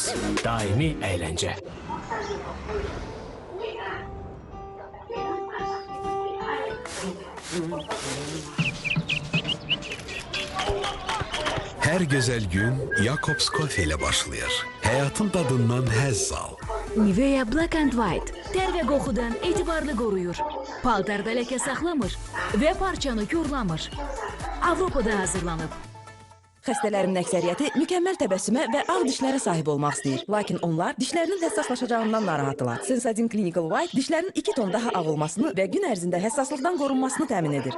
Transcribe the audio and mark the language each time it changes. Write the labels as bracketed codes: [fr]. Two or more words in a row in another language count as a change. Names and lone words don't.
[tr] Daimi eğlence. [az] Hər gözəl gün Jacobs Coffee ilə başlayır. Həyatın dadından həzz al. Nivea Black and White ter və qoxudan etibarlı qoruyur. Paltarda ləkə saxlamır və parçanı korlamır. Avropada hazırlanıb. Xəstələrimin əksəriyyəti mükəmməl təbəssümə və ağ dişlərə sahib olmaq istəyir. Lakin onlar dişlərinin həssaslaşacağından narahatdırlar. Sensodyne Clinical White dişlərin 2 ton daha ağ olmasını və gün ərzində həssaslıqdan qorunmasını təmin edir.